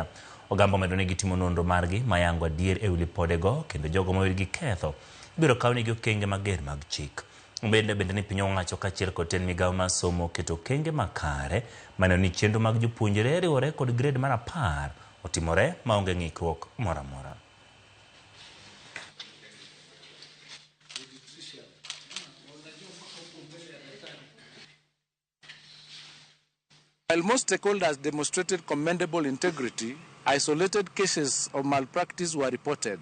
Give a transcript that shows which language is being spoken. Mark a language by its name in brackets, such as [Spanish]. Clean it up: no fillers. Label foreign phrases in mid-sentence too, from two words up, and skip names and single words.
[Luo (Kenya and Tanzania)] Ogamba omedo ni gitimo nonro margi mayango adier e wi lipodego kendo jogo ma wirgi ketho ibiro kawnegi okenge mager mag chik. Bende ni piny owacho kaachiel kod tend migawo mar somo keto okenge makare maneno ni chenro mag jopuonjre riwore kod grade mar 10 otimore maonge ng'ikruok moro amora. [English] While most stakeholders demonstrated commendable integrity, isolated cases of malpractice were reported.